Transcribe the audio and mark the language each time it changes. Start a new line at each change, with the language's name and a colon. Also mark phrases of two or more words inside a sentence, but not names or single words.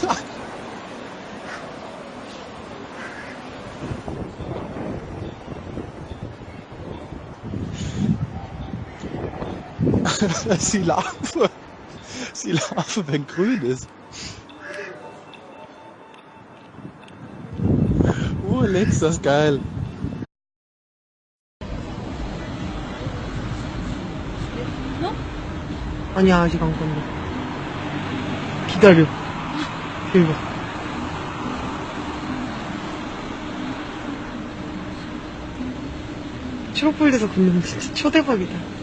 German: Das ist die Larve. Das ist die Larve, wenn grün ist. Oh, Lex, das ist geil.
Korean: 아니야, 아직 안 건데. 기다려. 대박. 트로폴에서 걷는 거 진짜 초대박이다.